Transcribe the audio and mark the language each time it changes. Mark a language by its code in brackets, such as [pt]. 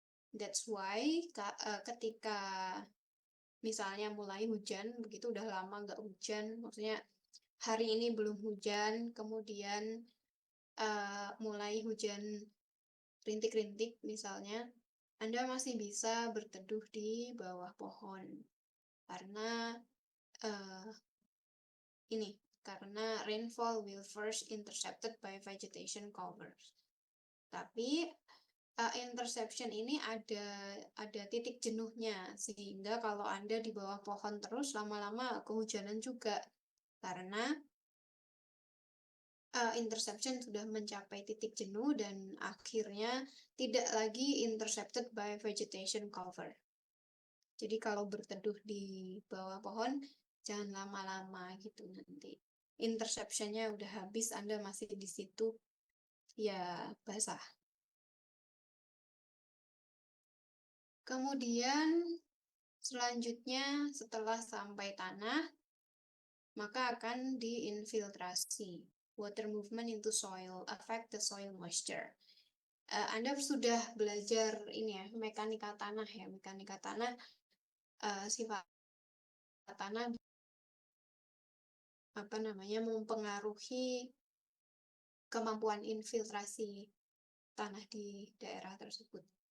[en] That's why [id] ketika misalnya mulai hujan, begitu udah lama nggak hujan, maksudnya hari ini belum hujan, kemudian mulai hujan rintik-rintik misalnya, Anda masih bisa berteduh di bawah pohon. Karena karena [en] rainfall will first intercepted by vegetation covers. [id] Tapi interception ini ada titik jenuhnya, sehingga kalau Anda di bawah pohon terus lama-lama kehujanan juga, karena interception sudah mencapai titik jenuh dan akhirnya tidak lagi [en] intercepted by vegetation cover. [id] Jadi kalau berteduh di bawah pohon jangan lama-lama gitu, nanti interceptionnya udah habis, Anda masih di situ, ya basah. Kemudian selanjutnya setelah sampai tanah, maka akan diinfiltrasi. [en] Water movement into soil affect the soil moisture. [id] Anda sudah belajar ini ya, mekanika tanah ya. Mekanika tanah, sifat tanah mempengaruhi kemampuan infiltrasi tanah di daerah tersebut.